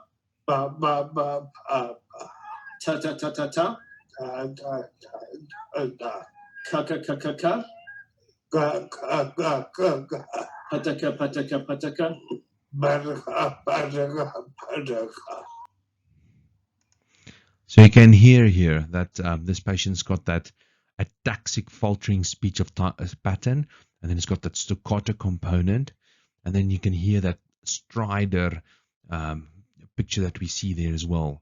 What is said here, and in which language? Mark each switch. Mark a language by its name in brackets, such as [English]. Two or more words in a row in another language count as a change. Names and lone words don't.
[English] Ba, ba, ba, ba, Ta, ta, ta, ta, ta. ta, ta, ta, ta, Ka, ka, ka, ka, ka. ka, ka, ka, ka, ka, Pataka, pataka, pataka. ba, ba, ba, ba. So you can hear here that this patient's got that ataxic faltering speech of pattern, and then it's got that staccato component, and then you can hear that strider picture that we see there as well.